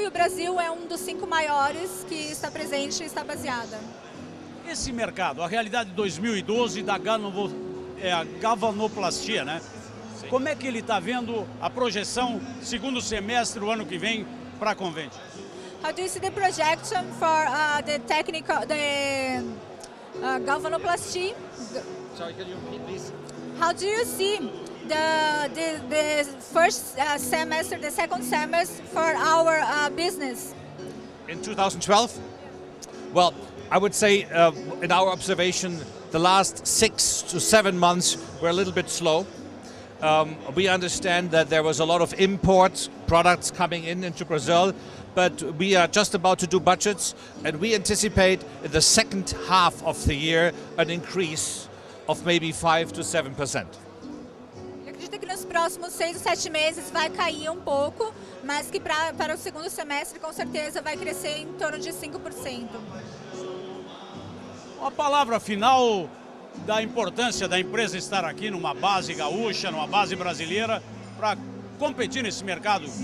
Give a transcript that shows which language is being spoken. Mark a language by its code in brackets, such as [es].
[pt] E o Brasil é um dos 5 maiores que está presente e está baseada. Esse mercado, a realidade de 2012 da galvanoplastia, né? Sim. Como é que ele está vendo a projeção segundo semestre do ano que vem para a Conventia? [en] How do you see the projection for the galvanoplasty? Sorry, can you repeat, please? How do you see the first semester, the second semester for our business? In 2012? Well, I would say in our observation, the last 6 to 7 months were a little bit slow. We understand that there was a lot of import products coming into Brazil, but we are just about to do budgets, and we anticipate in the second half of the year an increase of maybe 5 to 7%. [pt] Eu acredito que nos próximos 6 ou 7 meses vai cair um pouco, mas que para o segundo semestre com certeza vai crescer em torno de 5%. Uma palavra final da importância da empresa estar aqui numa base gaúcha, numa base brasileira, para competir nesse mercado.